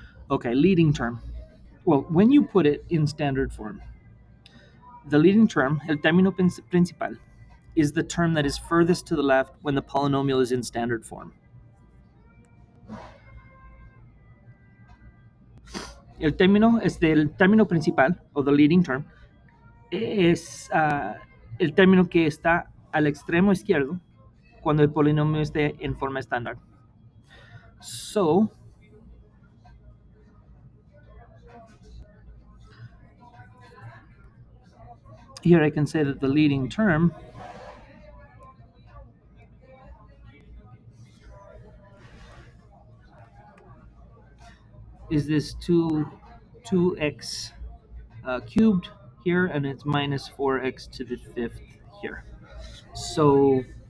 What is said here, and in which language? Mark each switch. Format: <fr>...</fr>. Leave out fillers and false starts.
<en>Okay, leading term. Well, when you put it in standard form, the leading term,</en> <es>el término principal,</es> <en>is the term that is furthest to the left when the polynomial is in standard form.</en> <es>El término principal, o</es> <en>the leading term,</en> <es>es el término que está al extremo izquierdo cuando el polinomio esté en forma estándar.</es> <en>So, here I can say that the leading term is this 2x cubed here, and it's minus 4x to the 5th here. So</en>